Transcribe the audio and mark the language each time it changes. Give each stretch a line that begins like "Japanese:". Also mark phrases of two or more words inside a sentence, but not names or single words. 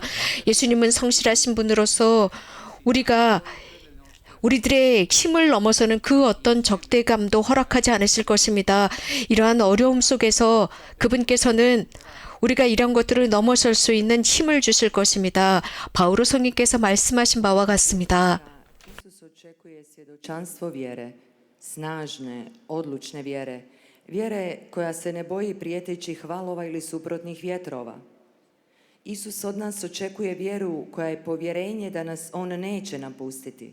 Korean: 예수님은 성실하신 분으로서 우리들의 힘을 넘어서는 그 어떤 적대감도 허락하지 않으실 것입니다. 이러한 어려움 속에서 그분께서는 우리가 이런 것들을 넘어설 수 있는 힘을 주실 것입니다. 바오로 성인께서 말씀하신 바와 같습니다.
Croatian: Isus očekuje svjedočanstvo vjere, snažne, odlučne vjere, vjere koja se ne boji prijetećih valova ili suprotnih vjetrova. Isus od nas očekuje vjeru koja je povjerenje da nas on neće napustiti.